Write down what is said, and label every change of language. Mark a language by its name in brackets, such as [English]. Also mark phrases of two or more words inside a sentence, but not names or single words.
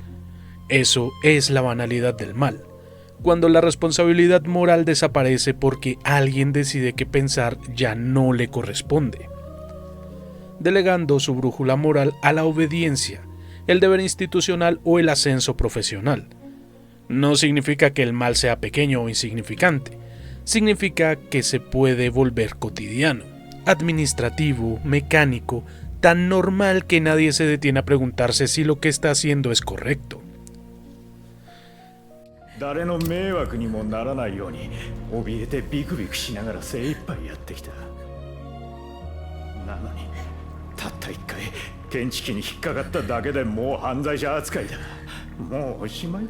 [Spanish] Eso es la banalidad del mal, cuando la responsabilidad moral desaparece porque alguien decide que pensar ya no le corresponde, delegando su brújula moral a la obediencia, el deber institucional o el ascenso profesional. No significa que el mal sea pequeño o insignificante, significa que se puede volver cotidiano, administrativo, mecánico, tan normal que nadie se detiene a preguntarse si lo que está haciendo es correcto. [Japanese] 誰の迷惑にもならないように怯えてビクビクしながら精一杯やってきた。なのにたった一回検知器に引っかかっただけでもう犯罪者扱いだ。もうおしまいだ。